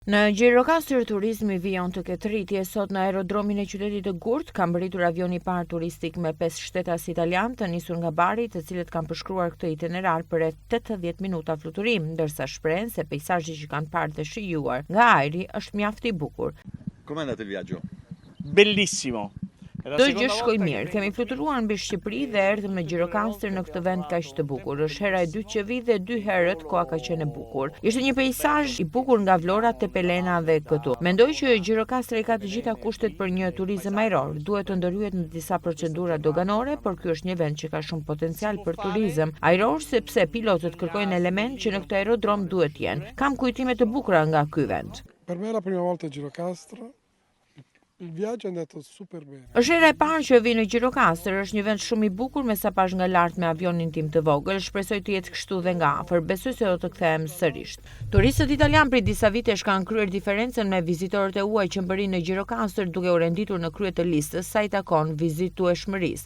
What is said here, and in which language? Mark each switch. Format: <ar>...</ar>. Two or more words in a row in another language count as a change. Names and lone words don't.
<sq>Në Gjirokastër turizmi vijon të ketë rritje. Sot në aerodromin e qytetit të Gurt ka mbërritur avioni i parë turistik me 5 shtetas italian të nisur nga Bari, të cilët kanë përshkruar këtë itinerar për rreth 80 minuta fluturim, ndërsa shprehen se peisazhi që kanë parë dhe shijuar nga ajri është mjaft i bukur.</sq> <it>Com'è andato il viaggio? Bellissimo.</it> <sq>Çdo gjë shkoi mirë. Kemi fluturuar mbi Shqipëri dhe erdhëm në Gjirokastër në këtë vend kaq të bukur. Është hera e dytë që vi dhe 2 herët koha ka qenë e bukur. Ishte një peisazh i bukur nga vlorat te Pelena dhe këtu. Mendoj që Gjirokastra i ka të gjitha kushtet për një turizëm ajror. Duhet të ndërhyet në disa procedura doganore, por ky është një vend që ka shumë potencial për turizëm ajror sepse pilotët kërkojnë element që në këtë aerodrom duhet të jenë. Kam kujtime të bukura nga ky vend.</sq> <it>Per me è la prima volta a Gjirokastra. Il viaggio è andato super bene.</it> <sq>Është hera e parë që vi në Gjirokastër, është një vend shumë i bukur me sapash nga lart me avionin tim të vogël, shpresoj të jetë kështu dhe nga afër, besoj se do të kthehem sërish. Turistët italian prej disa vitesh kanë kryer diferencën me vizitorët e huaj që mbërrin në Gjirokastër duke u renditur në krye të listës sa i takon vizitueshmërisë.</sq>